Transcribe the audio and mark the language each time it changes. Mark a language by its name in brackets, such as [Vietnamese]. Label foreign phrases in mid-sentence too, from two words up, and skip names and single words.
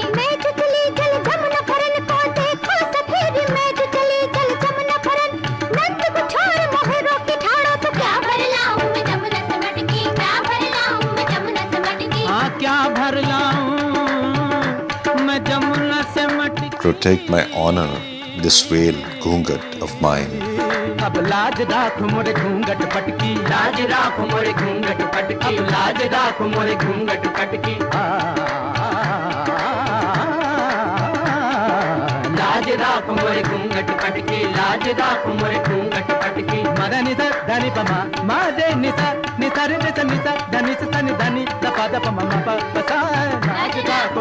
[Hindi] मैं जो चली जल जमुना भरन को देखो सफेद, मैं जो चली जल जमुना भरन, नंद को छोड़ मोहे रोके ठाड़ो, तो क्या भर लाऊं मैं जमुना से मटकी, क्या भर लाऊं मैं जमुना से मटकी। हाँ, क्या भर लाऊं मैं जमुना से मटकी। [English] Protect my honor, this veil घूंघट of mine. [Hindi] अब लाज राख मोरे घूंघट पटकी, लाज राख मोरे घूंघट पटकी, लाज राख मोरे घूंघट पटकी। लाज राख मोरे घूंघट पटकी, लाज राख मोरे घूंघट पटकी। मद निसा धनि पमा मा दे निसा निसा रे निसा निसा धनि सा नि धनि द पा द प म म प प सा। लाज